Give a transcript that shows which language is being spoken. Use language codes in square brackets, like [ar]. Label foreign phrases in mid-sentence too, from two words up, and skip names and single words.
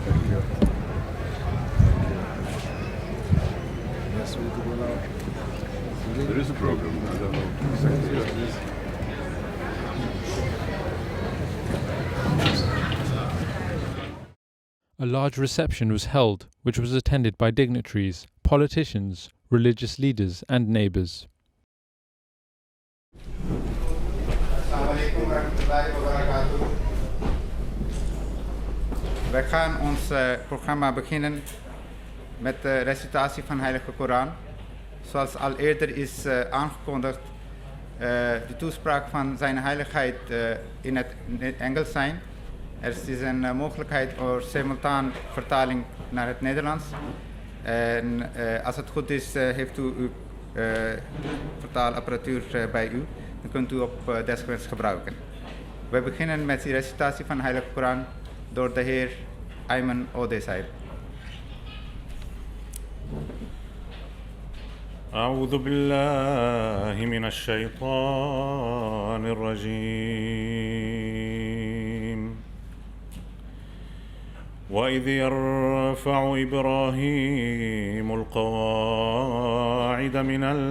[en] There is a program, I don't know exactly what it is. A large reception was held, which was attended by dignitaries, politicians, religious leaders and neighbors. [nl] Wij gaan ons programma beginnen met de recitatie van de Heilige Koran. Zoals al eerder is aangekondigd, de toespraak van zijn heiligheid in het Engels zijn. Er is een mogelijkheid voor simultaan vertaling naar het Nederlands. En als het goed is, heeft u uw vertaalapparatuur bij u. Dan kunt u op desgewenst gebruiken. We beginnen met de recitatie van de Heilige Koran door de heer Ayman Odesai. [ar] أعوذ بالله من الشيطان الرجيم وإذ يرفع إبراهيم القواعد من